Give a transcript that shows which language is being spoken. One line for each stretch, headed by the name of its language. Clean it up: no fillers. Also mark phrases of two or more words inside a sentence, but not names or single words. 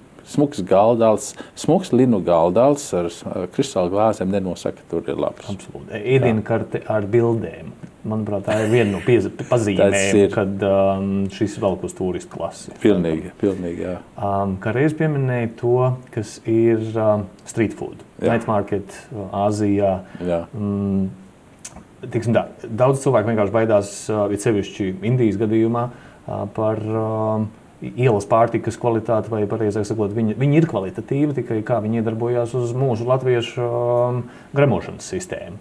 Latvian: Smuks galdāls, smuks linu galdāls ar kristāla glāzēm nenosaka, tur ir labs. Absolūti. Ēdienkarte ar bildēm. Manuprāt, tā ir viena no pazīmēm, kad šis velk uz turistu klasi. Pilnīgi, jā. Kā reiz pieminēja to, kas ir
English: street food, night market,
Latvian: Āzijā. Jā. Tiksim tā, daudz cilvēku vienkārši baidās, it sevišķi Indijas gadījumā, par ielas pārtikas kvalitāti, vai pareizāk sakot, viņi ir kvalitatīvi, tikai kā viņi iedarbojās uz mūsu latviešu gremošanas sistēmu.